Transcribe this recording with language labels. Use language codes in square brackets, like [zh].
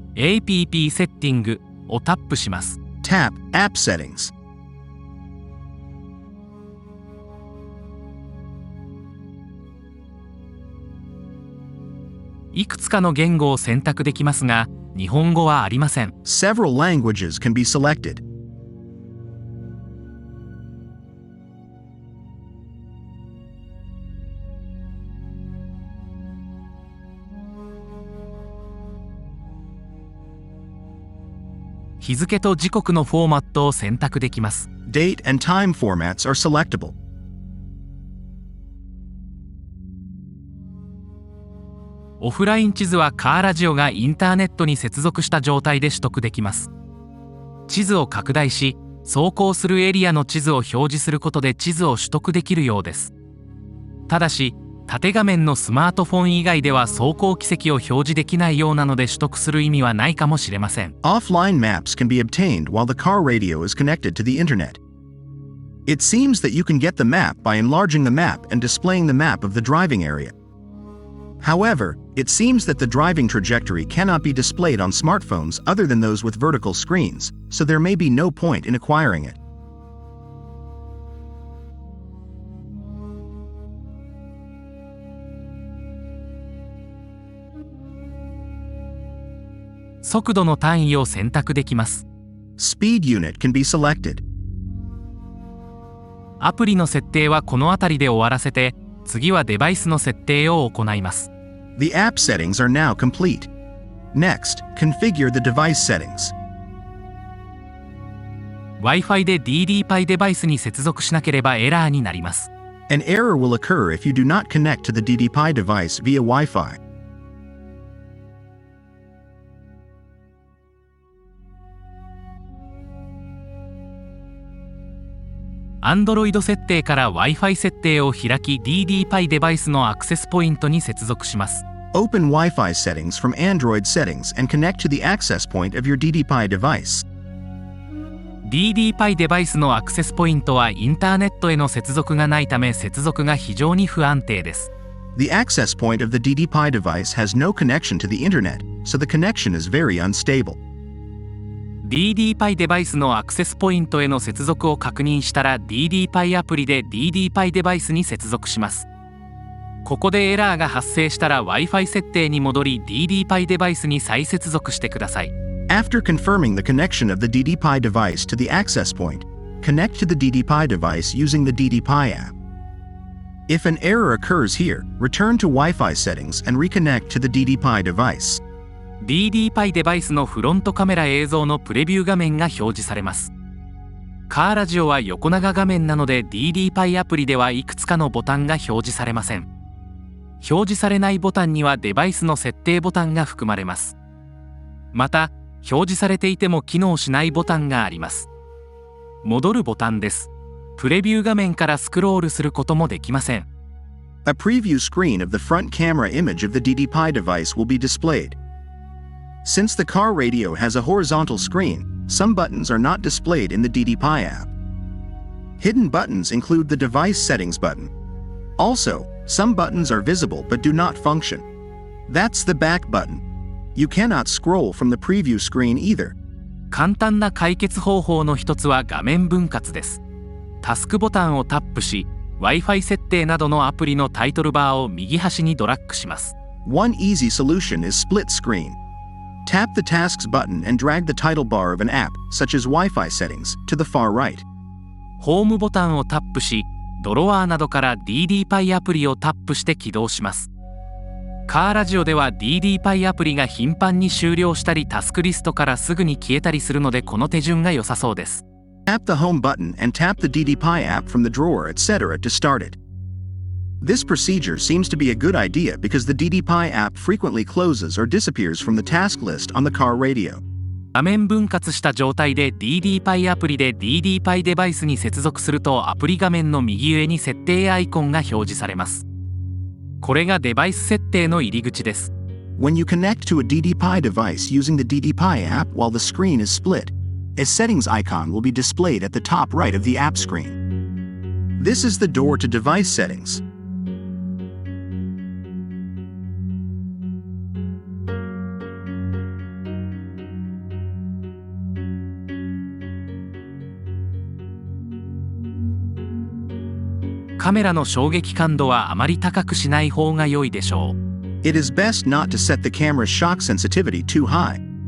[ja] App セッティングをタップします。 [en] Tap App Settings. [ja] いくつかの言語を選択できますが、日本語はありません。 [en] Several languages can be selected. [ja] 日付と時刻のフォーマットを選択できます。 [en] Date and time formats are selectable. [ja] オフライン地図はカーラジオがインターネットに接続した状態で取得できます。地図を拡大し、走行するエリアの地図を表示することで地図を取得できるようです。ただし、縦画面のスマートフォン以外では走行軌跡を表示できないようなので取得する意味はないかもしれません。 [en] Offline maps can be obtained while the car radio is connected to the internet. It seems that you can get the map by enlarging the map and displaying the map of the driving area. However, it seems that the driving trajectory cannot be displayed on smartphones other than those with vertical screens, so there may be no point in acquiring it. [ja] 速度の単位を選択できます。 [en] Speed unit can be selected. [ja] アプリの設定はこの辺りで終わらせて、次はデバイスの設定を行います。 [en] The app settings are now complete. Next, configure the device settings. [ja] Wi-Fi でDDPAIデバイスに接続しなければエラーになります。 [en] An error will occur if you do not connect to the DDPAI device via Wi-Fi. [ja] Android 設定から Wi-Fi 設定を開き DDPAI デバイスのアクセスポイントに接続します。 [en] Open Wi-Fi settings from Android settings and connect to the access point of your DDPAI device. [ja] DDPAI デバイスのアクセスポイントはインターネットへの接続がないため接続が非常に不安定です。 [en] The access point of the DDPAI device has no connection to the internet, so the connection is very unstable. [ja] DDPAI デバイスのアクセスポイントへの接続を確認したら DDPAI アプリで DDPAI デバイスに接続します。ここでエラーが発生したら Wi-Fi 設定に戻り DDPAI デバイスに再接続してください。 [en] After confirming the connection of the DDPAI device to the access point, connect to the DDPAI device using the DDPAI app. If an error occurs here, return to Wi-Fi settings and reconnect to the DDPAI device. [ja] DDPAI デバイスのフロントカメラ映像のプレビュー画面が表示されます。カーラジオは横長画面なので DDPAI アプリではいくつかのボタンが表示されません。表示されないボタンにはデバイスの設定ボタンが含まれます。また、表示されていても機能しないボタンがあります。戻るボタンです。プレビュー画面からスクロールすることもできません。 [en] A preview screen of the front camera image of the DDPAI device will be displayed. Since the car radio has a horizontal screen, some buttons are not displayed in the DDPAI app. Hidden buttons include the device settings button. Also, some buttons are visible but do not function. That's the back button. You cannot scroll from the preview screen either. [ja] 簡単な解決方法の一つは画面分割です。タスクボタンをタップし、Wi-Fi 設定などのアプリのタイトルバーを右端にドラッグします。 [en] One easy solution is split screen.Tap the Tasks button and drag the title bar of an app, such as Wi-Fi settings, to the far right. [ja] ホームボタンをタップし、ドロワーなどから DDPAI アプリをタップして起動します。カーラジオでは DDPAI アプリが頻繁に終了したりタスクリストからすぐに消えたりするのでこの手順が良さそうです。 [en] Tap the home button and tap the DDPAI app from the drawer, etc. to start it. This procedure seems to be a good idea because the DDPAI app frequently closes or disappears from the task list on the car radio. [ja] 画面分割した状態で DDPAI アプリで DDPAI デバイスに接続するとアプリ画面の右上に設定アイコンが表示されます。これがデバイス設定の入り口です。 [en] When you connect to a DDPAI device using the DDPAI app while the screen is split, a settings icon will be displayed at the top right of the app screen. This is the door to device settings. [ja] カメラの衝撃感度はあまり高くしない方が良いでしょう。 [en] It is best not to set the camera's shock sensitivity too high.